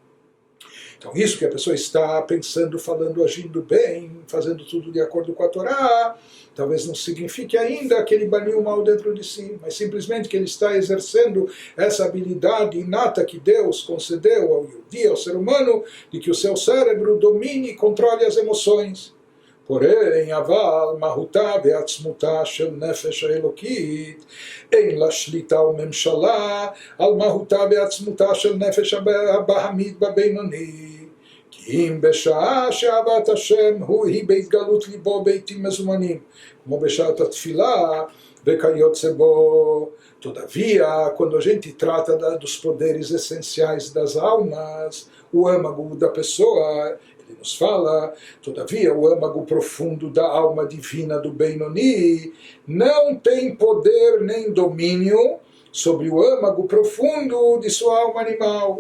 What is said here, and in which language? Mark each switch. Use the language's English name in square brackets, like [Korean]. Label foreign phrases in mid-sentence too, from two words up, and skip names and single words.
[Portuguese] Então isso que a pessoa está pensando, falando, agindo bem, fazendo tudo de acordo com a Torá, talvez não signifique ainda que ele baniu o mal dentro de si, mas simplesmente que ele está exercendo essa habilidade inata que Deus concedeu ao Yehudi, ao ser humano, de que o seu cérebro domine e controle as emoções. porém, [Hebrew] אבל מהותה ועצמותה של נפש האלוקית אין לה שליטה וממשלה על מהותה ועצמותה של נפש הבהמית בבינוני. כי אם בשעה שאהבת השם היא בהתגלות ליבו ביתים מזומנים, כמו בשעת התפילה וכיוצא בו. [Portuguese] Todavia, quando a gente trata dos poderes essenciais das almas, o âmago da pessoa, ele nos fala, todavia o âmago profundo da alma divina do Benoni não tem poder nem domínio sobre o âmago profundo de sua alma animal.